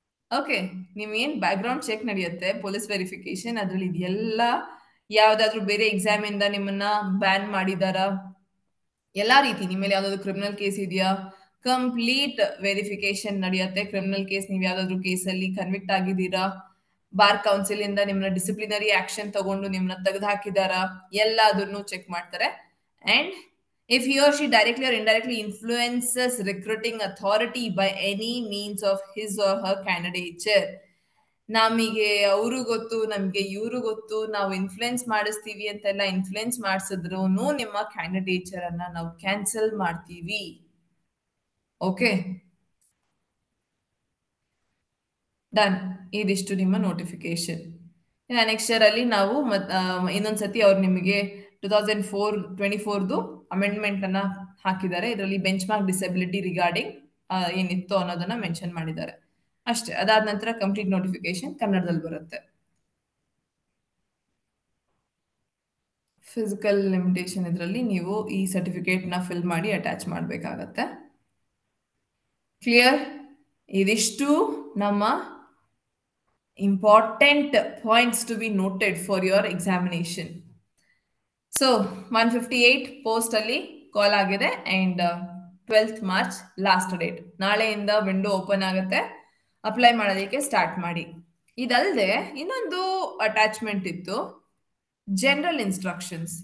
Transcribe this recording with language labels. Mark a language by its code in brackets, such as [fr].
[kn] Okay, ನೀವೇನ್ back ground check ನಡೆಯುತ್ತೆ, police verification, ಅದ್ರಲ್ಲಿ ಇದೆಲ್ಲ ಯಾವ್ದಾದ್ರು ಬೇರೆ ಎಕ್ಸಾಮ್ ಇಂದ ನಿಮ್ಮನ್ನ ಬ್ಯಾನ್ ಮಾಡಿದಾರ, ಎಲ್ಲಾ ರೀತಿ ನಿಮ್ಮ ಮೇಲೆ ಯಾವ್ದಾದ್ರು ಕ್ರಿಮಿನಲ್ ಕೇಸ್ ಇದೆಯಾ, ಕಂಪ್ಲೀಟ್ ವೆರಿಫಿಕೇಶನ್ ನಡೆಯುತ್ತೆ. ಕ್ರಿಮಿನಲ್ ಕೇಸ್, ನೀವು ಯಾವ್ದಾದ್ರು ಕೇಸಲ್ಲಿ ಕನ್ವಿಕ್ಟ್ ಆಗಿದ್ದೀರಾ, ಬಾರ್ ಕೌನ್ಸಿಲ್ ಇಂದ ನಿಮ್ಮನ್ನ ಡಿಸಿಪ್ಲಿನರಿ ಆಕ್ಷನ್ ತಗೊಂಡು ನಿಮ್ಮನ್ನ ತೆಗೆದು ಹಾಕಿದಾರಾ, ಎಲ್ಲದನ್ನು ಚೆಕ್ ಮಾಡ್ತಾರೆ. [en] And if he or she directly or indirectly influences recruiting authority by any means of his or her candidature, [kn] ನಮಗೆ ಅವರು ಗೊತ್ತು ನಮ್ಗೆ ಇವರು ಗೊತ್ತು ನಾವು ಇನ್ಫ್ಲುಯೆನ್ಸ್ ಮಾಡಿಸ್ತೀವಿ ಅಂತೆಲ್ಲ ಇನ್ಫ್ಲುಯೆನ್ಸ್ ಮಾಡಿಸಿದ್ರು ನಿಮ್ಮ ಕ್ಯಾಂಡಿಡೇಚರ್ ಅನ್ನ ನಾವು ಕ್ಯಾನ್ಸಲ್ ಮಾಡ್ತೀವಿ. Okay, done. ಇದಿಷ್ಟು ನಿಮ್ಮ ನೋಟಿಫಿಕೇಶನ್. ನೆಕ್ಸ್ಟ್ ಇಯರ್ ಅಲ್ಲಿ ನಾವು ಇನ್ನೊಂದ್ಸತಿ ಅವ್ರು ನಿಮಗೆ 2024 ಅಮೆಂಡ್ಮೆಂಟ್ ಅನ್ನ ಹಾಕಿದ್ದಾರೆ. ಇದರಲ್ಲಿ ಬೆಂಚ್ ಮಾರ್ಕ್ ಡಿಸೆಬಿಲಿಟಿ ರಿಗಾರ್ಡಿಂಗ್ ಏನಿತ್ತು ಅನ್ನೋದನ್ನ ಮೆನ್ಷನ್ ಮಾಡಿದ್ದಾರೆ ಅಷ್ಟೇ. ಅದಾದ ನಂತರ ಕಂಪ್ಲೀಟ್ ನೋಟಿಫಿಕೇಶನ್ ಕನ್ನಡದಲ್ಲಿ ಬರುತ್ತೆ. ಫಿಸಿಕಲ್ ಲಿಮಿಟೇಷನ್ ಇದರಲ್ಲಿ ನೀವು ಈ ಸರ್ಟಿಫಿಕೇಟ್ ನ ಫಿಲ್ ಮಾಡಿ ಅಟ್ಯಾಚ್ ಮಾಡಬೇಕಾಗತ್ತೆ. ಕ್ಲಿಯರ್? ಇದಿಷ್ಟು ನಮ್ಮ [en] important points to be noted for your examination. [kn] So 158 post ಅಲ್ಲಿ ಕಾಲ್ ಆಗಿದೆ and 12th March last date. ನಾಳೆಯಿಂದ ವಿಂಡೋ ಓಪನ್ ಆಗುತ್ತೆ, ಅಪ್ಲೈ ಮಾಡೋದಕ್ಕೆ ಸ್ಟಾರ್ಟ್ ಮಾಡಿ. ಇದಲ್ಲದೆ ಇನ್ನೊಂದು ಅಟ್ಯಾಚ್ಮೆಂಟ್ ಇತ್ತು, ಜನರಲ್ ಇನ್ಸ್ಟ್ರಕ್ಷನ್ಸ್.